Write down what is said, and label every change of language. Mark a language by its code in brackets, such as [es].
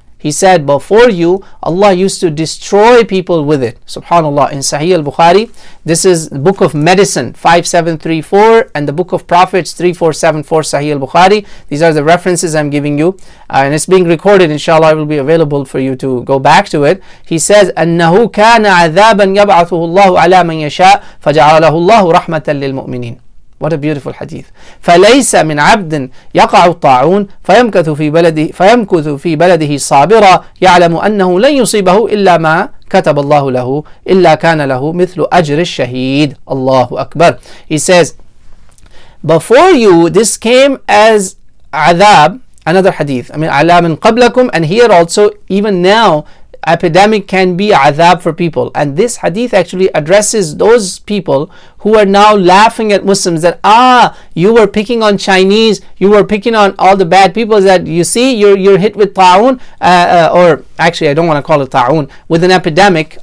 [en] He said, before you, Allah used to destroy people with it. Subhanallah. In Sahih al-Bukhari, this is the book of medicine, 5734, and the book of prophets, 3474, Sahih al-Bukhari. These are the references I'm giving you, and it's being recorded. Inshallah, it will be available for you to go back to it. [ar] He says, أنه كان عذابا يبعثه الله على من يشاء فجعله الله رحمة للمؤمنين. [en] What a beautiful hadith. [ar] فليس من عبد يقع الطاعون فيمكث في بلده صابرا يعلم أنه لن يصيبه إلا ما كتب الله له إلا كان له مثل أجر الشهيد. [en] Allahu Akbar. He says, before you, this came as adhab. Another hadith. على من قبلكم, and here also, even now, epidemic can be adhab for people. And this hadith actually addresses those people who are now laughing at Muslims, that you were picking on Chinese, you were picking on all the bad people, that you see you're hit with ta'un, or actually I don't want to call it ta'un, with an epidemic.